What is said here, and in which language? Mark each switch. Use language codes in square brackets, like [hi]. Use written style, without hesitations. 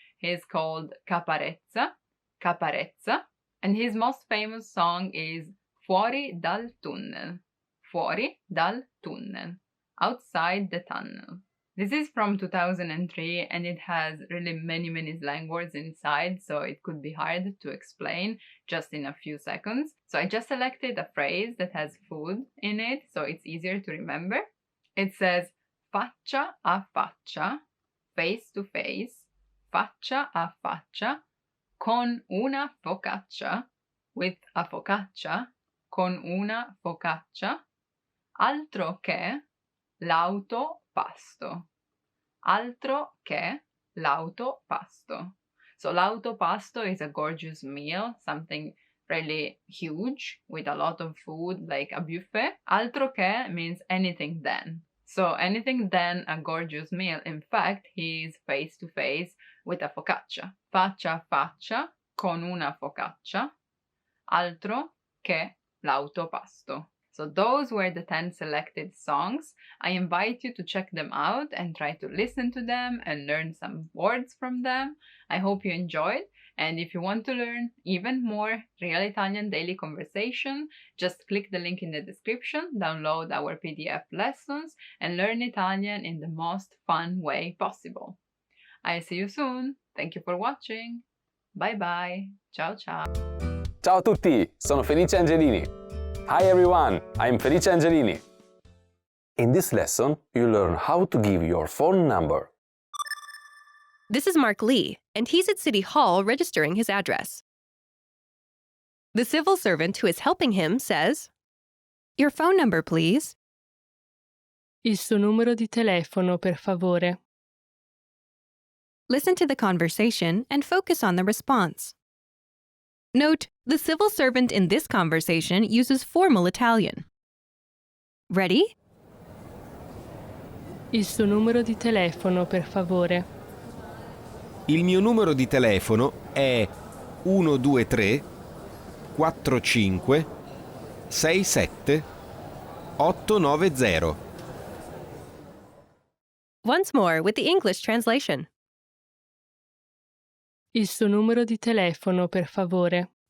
[en] He's called Caparezza, Caparezza, and his most famous song is Fuori dal tunnel, Fuori dal tunnel, outside the tunnel. This is from 2003 and it has really many slang words inside, so it could be hard to explain just in a few seconds. So I just selected a phrase that has food in it, so it's easier to remember. It says [it] faccia a faccia, [en] face to face, [it] faccia a faccia, con una focaccia, [en] with a focaccia, [it] con una focaccia, altro che l'auto pasto. Altro che l'auto pasto. [en] So l'auto pasto is a gorgeous meal, something really huge with a lot of food, like a buffet. Altro che means anything then. So anything then a gorgeous meal. In fact, he is face to face with a focaccia. [it] Faccia a faccia con una focaccia. Altro che l'auto pasto. [en] So those were the 10 selected songs. I invite you to check them out and try to listen to them and learn some words from them. I hope you enjoyed. And if you want to learn even more Real Italian Daily Conversation, just click the link in the description, download our PDF lessons, and learn Italian in the most fun way possible. I'll see you soon. Thank you for watching. Bye bye. [it] Ciao ciao. Ciao a tutti, sono Felice Angelini. [en] Hi everyone, I'm Felice Angelini. In this lesson, you learn how to give your phone number. This is Mark Lee, and he's at City Hall registering his address. The civil servant who is helping him says, "Your phone number, please." [it] Il suo numero di telefono, per favore. [en] Listen to the conversation and focus on the response. Note, the civil servant in this conversation uses formal Italian. Ready? [it] Il suo numero di telefono, per favore. Il mio numero di telefono è 123 45 67 890. [en] Once more with the English translation. [it] Il suo numero di telefono, per favore.